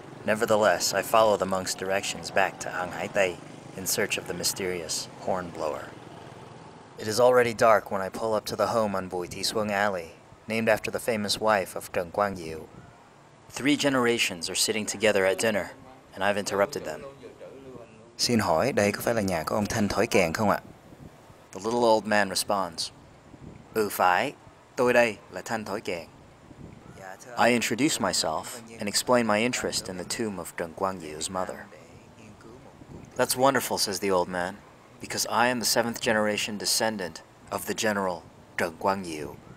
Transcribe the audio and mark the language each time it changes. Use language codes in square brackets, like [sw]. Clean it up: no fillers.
[en] Nevertheless, I follow the monk's directions back to An Hai Tây in search of the mysterious hornblower. It is already dark when I pull up to the home on Bùi Thị Xuân Alley, named after the famous wife of Zheng Guangyu. 3 generations are sitting together at dinner, and I've interrupted them. [vi] Xin hỏi, đây có phải là nhà của ông Thanh Thổi Kèn không ạ? [en] The little old man responds, [vi] phải, tôi đây là Thanh Thổi Kèn. [en] I introduce myself and explain my interest in the tomb of Zheng Guangyu's mother. That's wonderful, says the old man, because I am the 7th generation descendant of the general Zheng Guangyu.